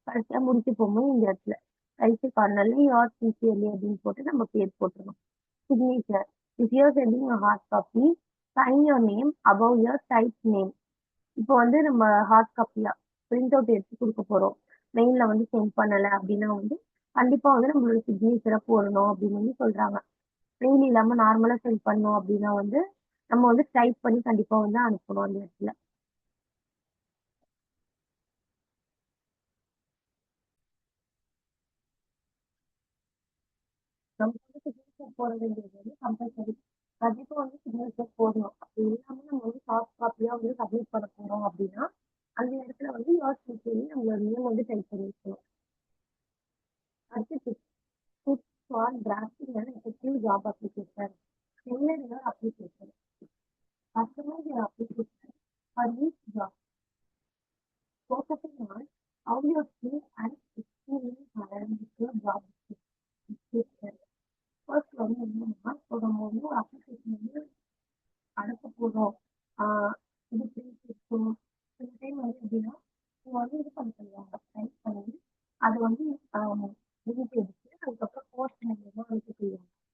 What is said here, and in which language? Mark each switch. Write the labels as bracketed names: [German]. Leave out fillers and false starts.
[Tamil] கடைசியா முடிச்சு போகும்போது இந்த இடத்துல கடைசி கார்னர்ல யோர் சின்சியர்லி அப்படின்னு போட்டு நம்ம பேர் போட்டுருணும். Signature. [English] If you are sending a hard copy, sign your name above your typed name. [Tamil] இப்போ வந்து நம்ம ஹார்ட் காப்பியா பிரிண்ட் அவுட் எடுத்து கொடுக்க போறோம். மெயில்ல வந்து சென்ட் பண்ணல அப்படின்னா வந்து கண்டிப்பா வந்து நம்மளோட சிக்னேச்சரை போடணும் அப்படின்னு வந்து சொல்றாங்க. மெயில் இல்லாம நார்மலா சென்ட் பண்ணோம் அப்படின்னா வந்து நம்ம வந்து டைப் பண்ணி கண்டிப்பா வந்து அனுப்பணும் அந்த இடத்துல. நம்ம வந்து சிக்னேச்சர் போட வேண்டியது வந்து கம்பல்சரி. கண்டிப்பா வந்து சிக்னேச்சர் போடணும். அப்படி இல்லாம நம்ம வந்து சாஃப்ட் காப்பியா வந்து சப்மிட் பண்ண போறோம் அப்படின்னா அந்த இடத்துல வந்து யோர் சின்சியர்லி நம்மளோட நேம் வந்து டைப் பண்ணி வைக்கணும். அடுத்து [English] tips for drafting an effective job application. Tailor your application. Customize your application for each job, focusing on how your skills and experience align with your job description. [Tamil] First வந்து என்னன்னா, இப்போ நம்ம வந்து ஒரு அப்ளிகேஷன் வந்து அனுப்ப போறோம். ஆஹ் இது பிரிண்ட் இருக்கும். சில டைம் வந்து எப்படின்னா, நீங்க வந்து இது பண்ண சொல்லுவாங்க. டைப் பண்ணி அதை வந்து பிரிண்ட் எடுத்து அதுக்கப்புறம் போஸ்ட் மூலியமா அனுப்ப சொல்லுவாங்க.